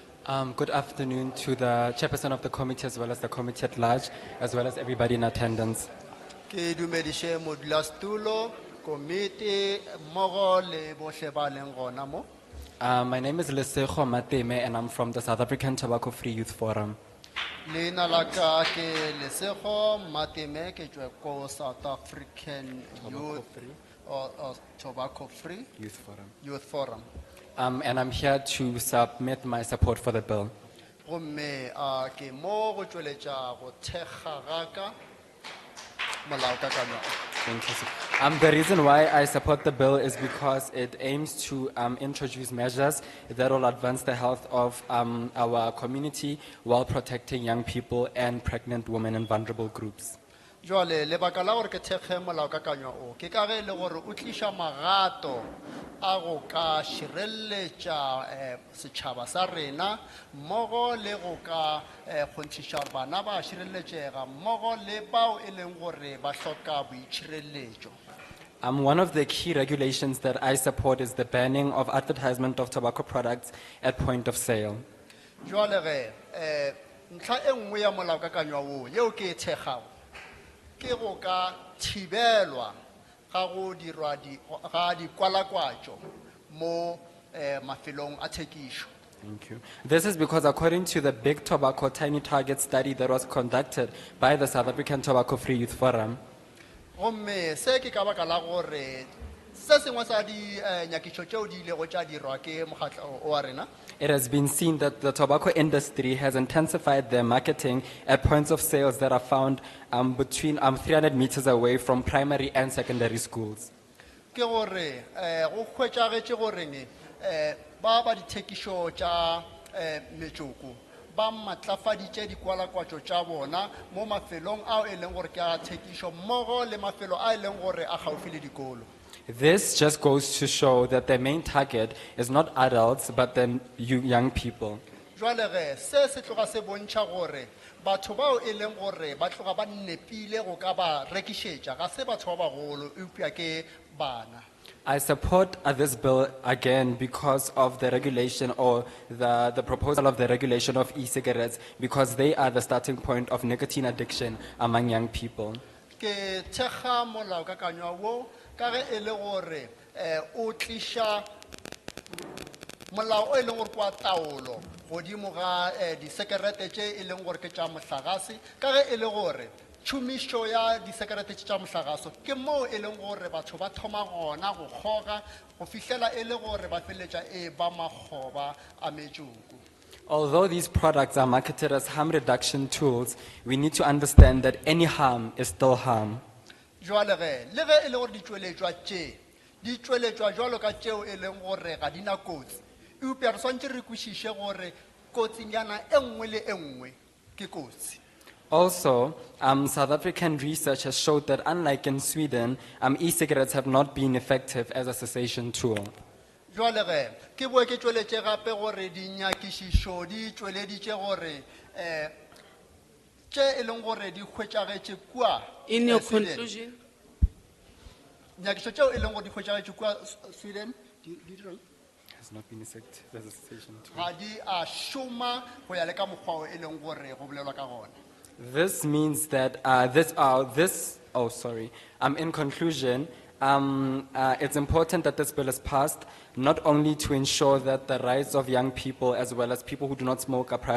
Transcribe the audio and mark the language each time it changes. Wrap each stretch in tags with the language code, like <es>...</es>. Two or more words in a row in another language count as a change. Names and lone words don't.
<en>Good afternoon to the chairperson of the committee as well as the committee at large, as well as everybody in attendance.</en> <nso>Ke dumedishe modulasetulo, komite, mmogo le bohle ba leng gona mo.</nso> <en>My name is Lesego Mateme and I'm from the South African Tobacco Free Youth Forum.</en> <nso>Leina la ka ke Lesego Mateme ke tswa ko South African or Tobacco Free Youth Forum.</nso> <en>And I'm here to submit my support for the bill.</en> <nso>Gomme ke mo go tsweletša go thekga ga ka molaokakanywa.</nso> <en>Thank you, sir. The reason why I support the bill is because it aims to introduce measures that will advance the health of our community while protecting young people and pregnant women and vulnerable groups.</en> <nso>Jwale lebaka la gore ke thekge molaokakanywa o ke ka ge le gore o tliša magato a go ka šireletša setšhaba sa rena mmogo le go ka kgonthiša bana ba šireletšega mmogo le bao e leng gore ba hloka boitšhireletšo.</nso> <en>One of the key regulations that I support is the banning of advertisement of tobacco products at point of sale.</en> <nso>Jwale ge ntlha e nngwe ya molaokakanywa o yeo ke e thekgago ke go ka thibelwa ga go dirwa ga dikwalakwatšo mo mafelong a thekišo.</nso> <en>Thank you. This is because according to the Big Tobacco Tiny Target study that was conducted by the South African Tobacco Free Youth Forum,</en> <nso>Gomme se ke ka baka la gore se sengwe sa di nyakišo tšeo di ilego tša dirwa ke mokgatlo wa rena.</nso> <en>it has been seen that the tobacco industry has intensified their marketing at points of sales that are found between 300 meters away from primary and secondary schools.</en> <nso>Ke gore go hwetšagetše goreng ba dithekišo tša metsoko ba matlafaditše dikwalakwatšo tša bona mo mafelong ao e leng gore ke a thekišo mmogo le mafelo a e leng gore a gaufi le dikolo.</nso> <en>This just goes to show that their main target is not adults but the young people.</en> <nso>Jwale ge se se tloga se bontšha gore batho bao e leng gore ba tloga ba nepile go ka ba rekišetša ga se batho ba bagolo eupša ke bana.</nso> <en>I support this bill again because of the regulation or the proposal of the regulation of e-cigarettes because they are the starting point of nicotine addiction among young people.</en> <nso>Ke thekga molaokakanywa wo ka ge e le gore o tliša molao o e leng gore kwa taolo godimo ga disekerete tše e leng gore ke tša mohlagase ka ge e le gore tšhomišo ya disekerete tša mohlagaso ke moo e leng gore batho ba thoma gona go kgoga go fihlela e le gore ba feletša e ba makgoba a metsoko.</nso> <en>Although these products are marketed as harm reduction tools, we need to understand that any harm is still harm.</en> <nso>Jwale ge le ge e le gore di tšweletšwa jwalo ka tšeo e leng gore ga di na kotsi eupša re swantše re kwešiše gore kotsinyana e nngwe le e nngwe ke kotsi.</nso> <en>Also, South African research has showed that unlike in Sweden, e-cigarettes have not been effective as a cessation tool.</en> <nso>Jwale ge ke boe ke tšweletše gape gore dinyakišišo di tšweleditše gore tše e leng gore di hwetšagetše kua</nso> <en>In your Sweden. conclusion,</en> <nso>Nyakišo tšeo e leng gore di hwetšagetše kua Sweden</nso> <en>Has not been effective as a cessation tool.</en> <nso>ga di a šoma go ya le ka mokgwa o e leng gore go bolelwa ka gona.</nso> <en>This means that in conclusion, it's important that this bill is passed, not only to ensure that the rights of young people as well as people who do not smoke are prioritized</en>